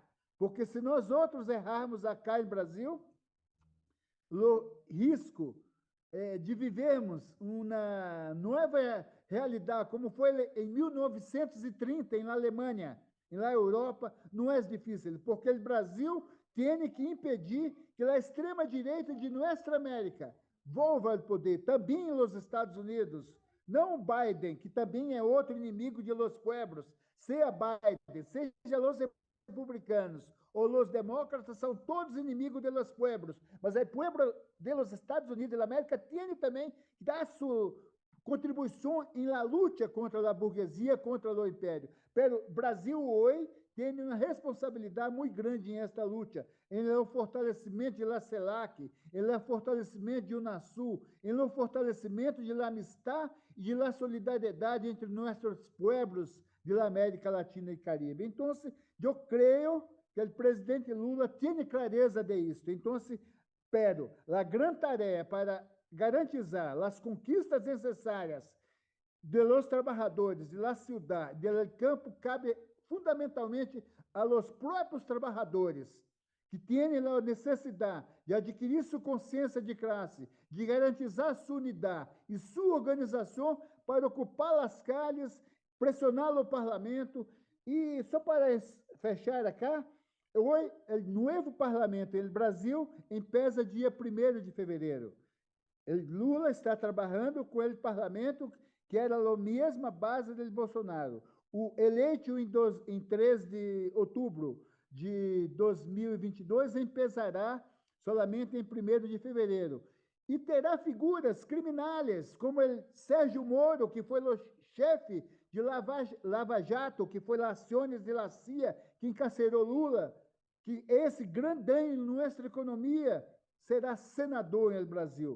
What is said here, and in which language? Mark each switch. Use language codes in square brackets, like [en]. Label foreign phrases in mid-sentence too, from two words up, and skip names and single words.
[pt] Porque se nós outros errarmos acá em Brasil, o risco de vivermos uma nova realidade, como foi em 1930 na Alemanha, na Europa, não é difícil, porque o Brasil tem que impedir que a extrema-direita de nossa América volva ao poder, também nos Estados Unidos. Não o Biden, que também é outro inimigo [es] de los pueblos, [pt] seja Biden, seja os republicanos ou os demócratas, são todos inimigos [es] de los pueblos. [pt] Mas o pueblo de los Estados Unidos da América tem também que dar sua contribuição em la luta contra a burguesia, contra o império. Pero Brasil hoje tem uma responsabilidade muito grande em esta luta. Ele é o fortalecimento de la CELAC, ele é o fortalecimento de UNASUR, ele é o fortalecimento [es] de la amistad [pt] e de la solidariedade entre nossos pueblos de la América Latina e Caribe. Então, eu creio que o presidente Lula tem clareza de isso. Então, pero a grande tarefa para garantizar as conquistas necessárias de los trabalhadores, [es] de la ciudad, del campo, [pt] cabe fundamentalmente a los próprios trabalhadores, que têm a necessidade de adquirir sua consciência de classe, de garantizar sua unidade e sua organização para ocupar as calles, pressionar o parlamento. E só para fechar acá, hoje, o novo parlamento no Brasil empieza dia 1º de fevereiro. Lula está trabalhando com o parlamento que era a mesma base do Bolsonaro. O eleito em 3 de outubro de 2022 [es] empezará solamente [pt] em 1º de fevereiro. E terá figuras criminais, como o Sérgio Moro, que foi o chefe de Lava Jato, que foi as ações de la CIA, que encarcerou Lula, que esse grande dano em nossa economia será senador no Brasil.